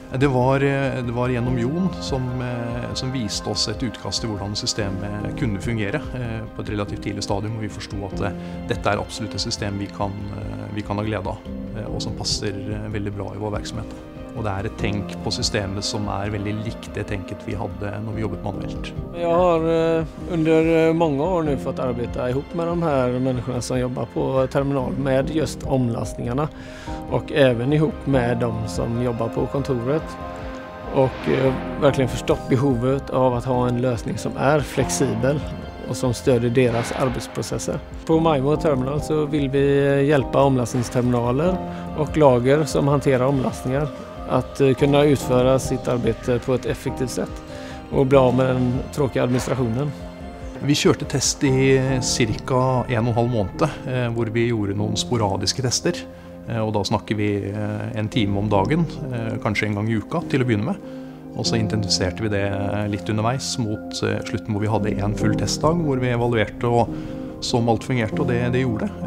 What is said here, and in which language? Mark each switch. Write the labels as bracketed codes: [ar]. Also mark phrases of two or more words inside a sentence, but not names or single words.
[no] Det var gjennom Jon som viste oss et utkast til hvordan systemet kunne fungere på et relativt tidlig stadium, og vi forstod at dette absolutt et system vi kan ha glede av, og som passer veldig bra i vår virksomhet. Og det et tenk på systemet som veldig likt det tenket vi hadde når vi jobbet manuelt. [sv] Jeg har under mange år nu fått arbeta ihop med de her människorna som jobbar på terminal med just omlastningarna och även ihop med de som jobbar på kontoret och verkligen förstått behovet av att ha en lösning som flexibel och som stöder deras arbetsprocesser. På MyMo Terminal så vill vi hjälpa omlastningsterminaler och lager som hanterar omlastningar att kunna utföra sitt arbete på ett effektivt sätt och bli av med den tråkiga administrationen. [no] Vi kjørte test i cirka 1,5 måned, hvor vi gjorde noen sporadiske tester. Og da snakker vi en time om dagen, kanskje en gang i uka til å begynne med. Og så intensiverte vi det litt underveis mot slutten hvor vi hadde en full testdag, hvor vi evaluerte og som alt fungerte, og det gjorde det.